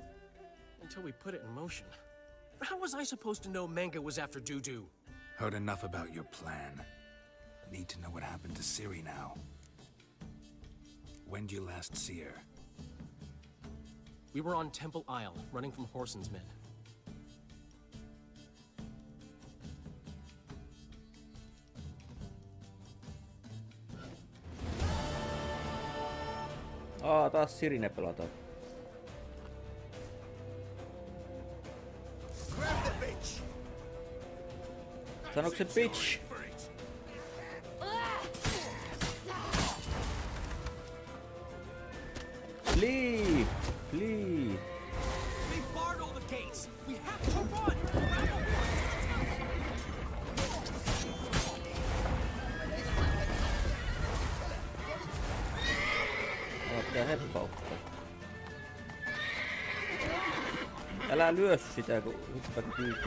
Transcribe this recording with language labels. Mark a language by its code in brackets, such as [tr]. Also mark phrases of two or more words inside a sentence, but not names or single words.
[en] Until we put it in motion. How was I supposed to know Manga was after Dudu? Heard enough about your plan. Need to know what happened to Ciri now. When did you last see her? We were on Temple Isle, running from Horson's men. [fi] Taas Sirine pelataan. Sanoiko se bitch? [en] Flee! Flee! They barred all the gates! We have to run! [fi] Pitää heppauttaa. Älä lyö sitä, kun hyppät kyytiin.